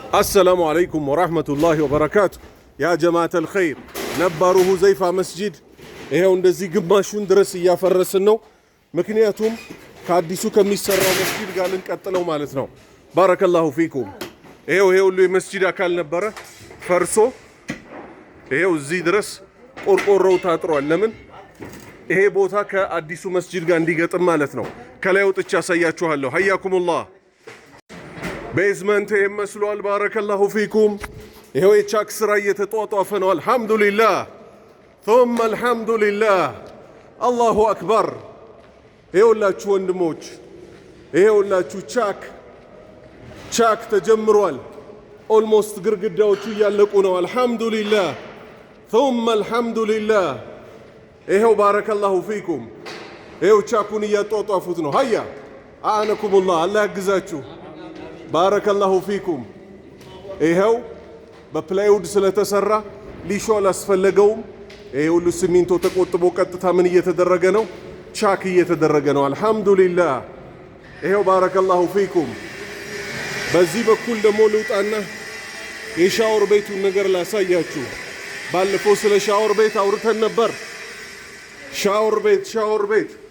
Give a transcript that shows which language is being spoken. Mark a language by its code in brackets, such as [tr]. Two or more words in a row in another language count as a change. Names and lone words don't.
[ar] السلام عليكم ورحمة الله وبركاته يا جماعة الخير نبارو حذيفة مسجد [am] ይሄው እንደዚህ ግማሹን ድረስ እያፈረስን ነው ምክንያቱም ከአዲሱ ከሚሰራው መስጂድ ጋር ልንቀጥለው ማለት ነው [ar] بارك الله فيكم [am] ይሄው ሁሉ የመስጂድ አካል ነበረ ፈርሶ ይሄው እዚህ ድረስ ቆርቆሮው ታጥሯል ለምን ይሄ ቦታ ከአዲሱ መስጂድ ጋር እንዲገጥም ማለት ነው ከላይ ወጥቻ ያሳያችኋለሁ ሀያኩሙላህ ቤዝመንት ይመስሏል [ar] بارك الله فيكم [am] ይሄው የቻክ ስራ እየተጧጧፈ ነው [ar] الحمد لله ثم الحمد لله الله أكبر [am] ይኸውላችሁ ወንድሞች ይኸውላችሁ ቻክ ተጀምሯል ኦልሞስት ግርግዳዎቹ ያለቁ ነው [ar] الحمد لله ثم الحمد لله [am] ይኸው [ar] بارك الله فيكم [am] ይኸው ቻኩን እያጧጧፉት ነው ሃያ አነኩሙላህ አላህ ያግዛችሁ [ar] بارك الله فيكم [am] ይኸው በፕላይውድ ስለተሰራ ሊሾ አላስፈለገውም ይሄ ሁሉ ሲሚንቶ ተቆጥቦ ቀጥታ ምን እየተደረገ ነው ቻክ እየተደረገ ነው አልহামዱሊላህ ይሄው [ar] بارك الله فيكم [am] በዚህ በኩል ደግሞ ልውጣና የሻወር ቤቱን ነገር ላሳያችሁ ባለፈው ስለ ሻወር ቤት አውርተን ነበር ሻወር ቤት